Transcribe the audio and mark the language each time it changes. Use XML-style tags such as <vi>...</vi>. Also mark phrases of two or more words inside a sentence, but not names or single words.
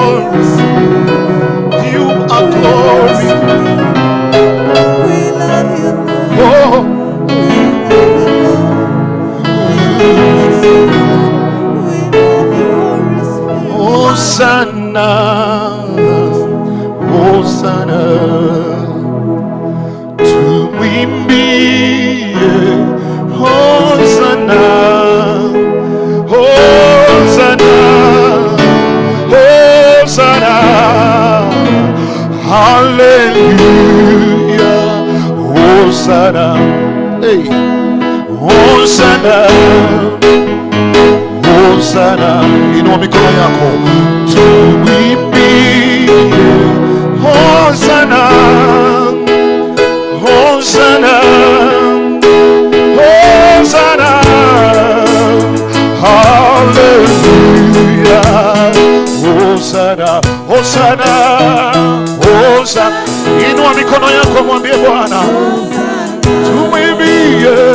<en>You are glory. Oh, Hosanna, Hosanna, to me, Hosanna, Hosanna, Hosanna, hallelujah, Hosanna, hey, Hosanna, Hosanna,</en> <sw>inua mikono yako, tuimbie Hosanna, Hosanna, Hosanna, hallelujah, Hosanna, Hosanna, Hosanna, inua mikono yako, mwambie Bwana, tuimbie</sw>